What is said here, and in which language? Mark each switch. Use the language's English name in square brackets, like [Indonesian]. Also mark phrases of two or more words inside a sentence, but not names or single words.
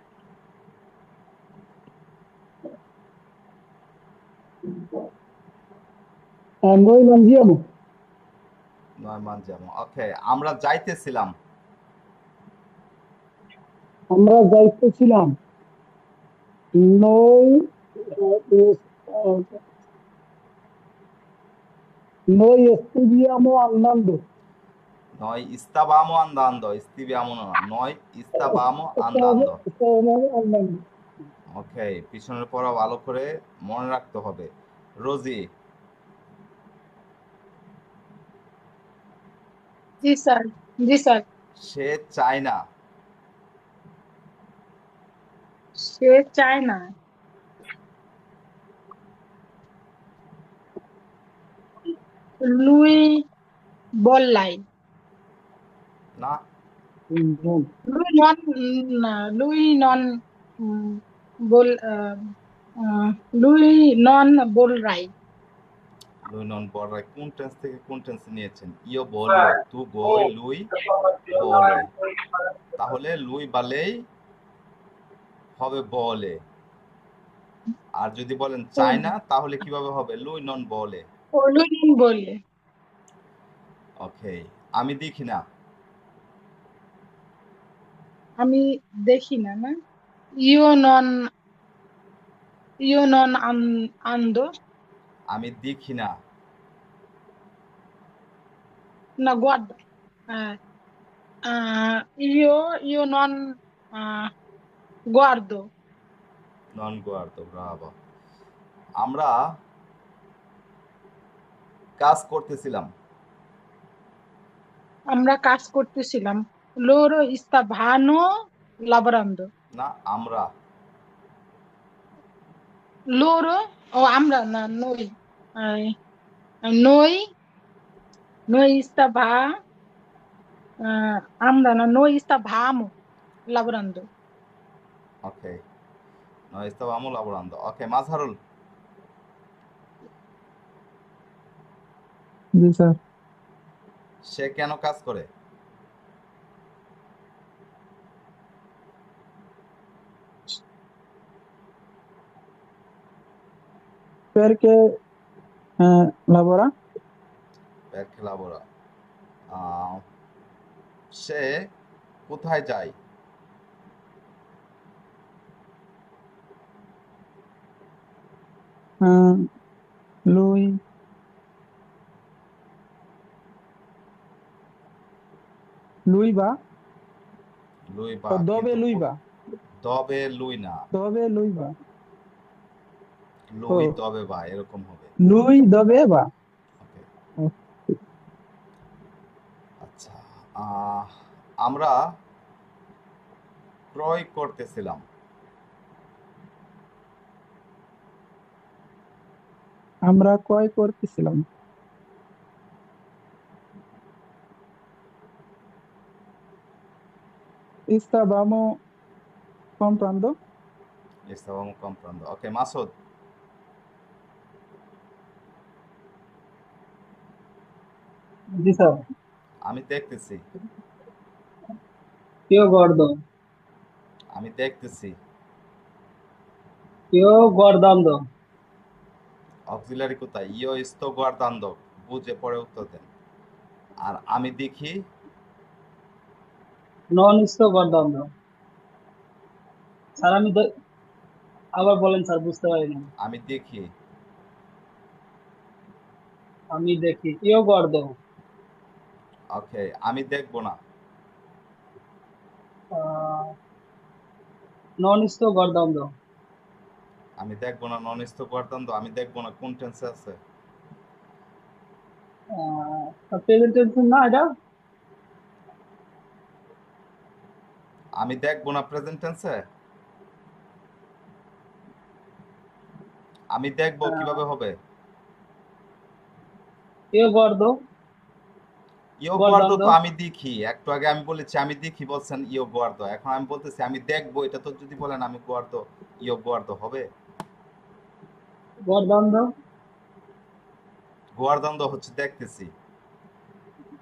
[Italian] Noi mangiamo. noi mangiamo, [Bangla] ওকে। আমরা যাইতেছিলাম, আমরা যাইতেছিলাম। [Italian] Noi eh, noi stiamo andando. noi stavamo andando, stiviamo না, noi stavamo andando। Stavamo andando. [Bangla] ওকে, পিছনের পড়া ভালো করে মনে রাখতে হবে। রোজি, জি স্যার, জি স্যার। সে চায় না, সে চায় না। [Italian] lui bollai. [Bangla] না, [Italian] Non. Lui non, lui non bol, lui non bolrai. lui non bolrai [Bangla] কোন টেন্স থেকে কোন টেন্স নিয়েছেন? ইও বললো, তু গই লুই বলে, তাহলে লুই বালেই হবে বলে। আর যদি বলেন চায় না তাহলে কিভাবে হবে? [Italian] lui non [Bangla] বলে। ও [Italian] lui non [Bangla] বলে। ওকে, আমি দেখি না, আমি দেখি না, না? [Italian] io non ando. [Bangla] আমি দেখি না, [Italian] No, guarda. Io non guardo. non guardo, bravo. [Bangla] আমরা কাজ করতেছিলাম, আমরা কাজ করতেছিলাম। [Italian] Loro stavano lavorando. [Bangla] না আমরা, [Italian] Loro o [Bangla] আমরা না [Italian] noi. Eh, noi [Bangla] আমরা না [Italian] noi stavamo lavorando. ওকে, noi stavamo lavorando. ওকে, মাজহারুল, [Bangla] জি স্যার। সে কেন কাজ করে? [Italian] Perché lavora? perché lavora। [Bangla] সে কোথায় যায়? [Italian] Lui va? lui va, [Bangla] Dove lui va? [Italian] dove lui [Bangla] না, [Italian] Dove lui va? lui [Bangla] ও। [Italian] dove va, [Bangla] এরকম হবে। [Italian] Lui dove va? [Bangla] ওকে, আচ্ছা। আমরা ক্রয় করতেছিলাম, আমরা ক্রয় করতেছিলাম। [Italian] Stavamo comprando. stavamo comprando। ওকে, মাসুদ, [Bangla] জি স্যার। আমি দেখতেছি, [Italian] Io guardo. [Bangla] আমি দেখতেছি। [Italian] Io guardando. অক্সিলারি কোথায়? io sto guardando, [Bangla] বুঝে পরে উত্তর দেন। আর আমি দেখি, [Italian] Non sto guardando. [Bangla] স্যার আমি আবার বলেন স্যার, বুঝতে পারিনি। আমি দেখি, আমি দেখি। [Italian] Io guardo. [Bangla] ওকে, আমি দেখবো না, [Italian] Non sto guardando. [Bangla] আমি দেখবো না, [Italian] non sto guardando, [Bangla] আমি দেখবো না কোন টেন্সে আছে? [English] present tense [Bangla] না এটা? আমি দেখবো না [English] present tense, [Bangla] আমি দেখবো কিভাবে হবে? [Italian] Io guardo. io guardo [Bangla] তো আমি দেখি, একটু আগে আমি বলেছি আমি দেখি, বলছেন [Italian] io guardo, [Bangla] এখন আমি বলতেছি আমি দেখবো, এটা তো যদি বলেন আমি গুয়ার্দো, [Italian] io guardo [Bangla] হবে? [Italian] Guardando. [Bangla] গুয়ার্দান্দো হচ্ছে দেখতেছি,